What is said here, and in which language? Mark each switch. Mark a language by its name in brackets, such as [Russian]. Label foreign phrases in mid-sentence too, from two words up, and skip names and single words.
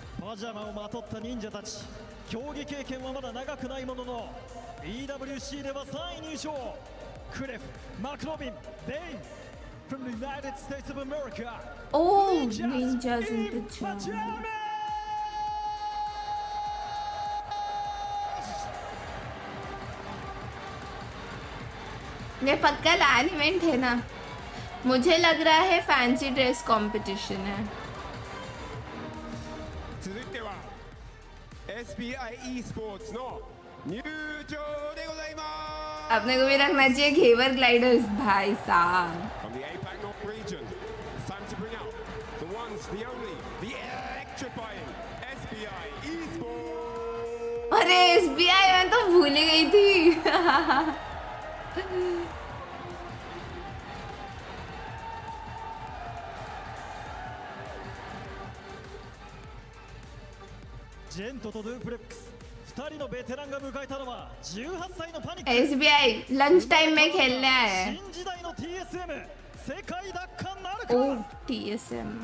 [Japanese] パジャマをまとった忍者たち。競技経験はまだ長くないものの EWC では3位入賞。クレフ、マクロビン、ベイン [English] from the United States of America. Oh, ninjas in the jungle. [Hindi] ये पक्का [English] LAN event [Hindi] है ना? मुझे लग रहा है [English] fancy dress competition [Hindi] है. [Japanese] 続いては SPI e スポーツの入場でございます。 [Hindi] अपने को भी रखना चाहिए घेवर ग्लाइडर्स भाई साहब. [English] From the APAC North region, it's time to bring out the ones, the only, the electrifying SPI eSports. [Hindi] अरे SBI मैं तो भूल ही गई थी. [Japanese] ジェントとドゥープレックス2人のベテランが迎えたのは18歳のパニック。 [Hindi] SBI [English] lunch time [Hindi] में खेलने आया है. [Japanese] 新時代の TSM 世界奪還なるか。 [English] Oh TSM.